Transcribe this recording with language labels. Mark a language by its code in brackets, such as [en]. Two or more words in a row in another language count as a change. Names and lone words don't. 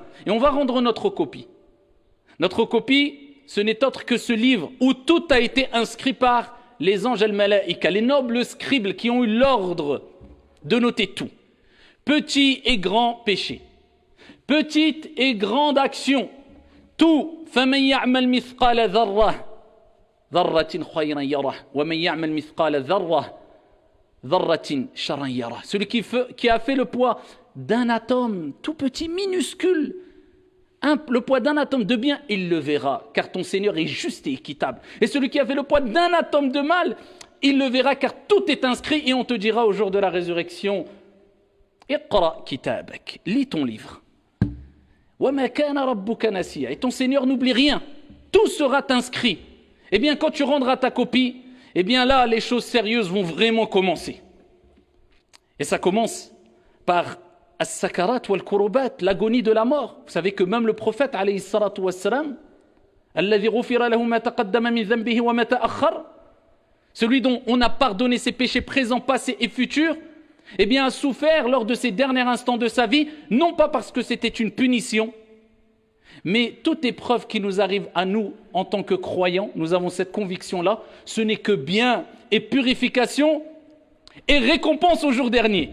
[fr] Et on va rendre notre copie. Notre copie, ce n'est autre que ce livre où tout a été inscrit par les anges al-malaïka, les nobles scribes qui ont eu l'ordre de noter tout. Petit et grand péché, petite et grande action, tout. [ar] فَمَنْ يَعْمَلْ مِثْقَالَ ذَرَّةٍ ذَرَّةٍ خَيْرًا يَرَهُ وَمَنْ يَعْمَلْ مِثْقَالَ ذَرَّةٍ شَرًّا يَرَهُ. [fr] Celui qui a fait le poids d'un atome tout petit, minuscule, le poids d'un atome de bien, il le verra, car ton Seigneur est juste et équitable. Et celui qui a fait le poids d'un atome de mal, il le verra, car tout est inscrit et on te dira au jour de la résurrection, [ar] اقرأ كتابك, [fr] lis ton livre. [ar] وما كان ربك نسيا, [fr] et ton Seigneur n'oublie rien. Tout sera inscrit. Eh bien, quand tu rendras ta copie, eh bien là, les choses sérieuses vont vraiment commencer. Et ça commence par [ar] السكرات والكربات, [fr] l'agonie de la mort. Vous savez que même le prophète, [ar] عليه الصلاة والسلام, الذي غفر له ما تقدم من ذنبه وما تأخر, [fr] celui dont on a pardonné ses péchés présents, passés et futurs, eh bien, a souffert lors de ces derniers instants de sa vie, non pas parce que c'était une punition, mais toute épreuve qui nous arrive à nous en tant que croyants, nous avons cette conviction-là, ce n'est que bien et purification et récompense au jour dernier.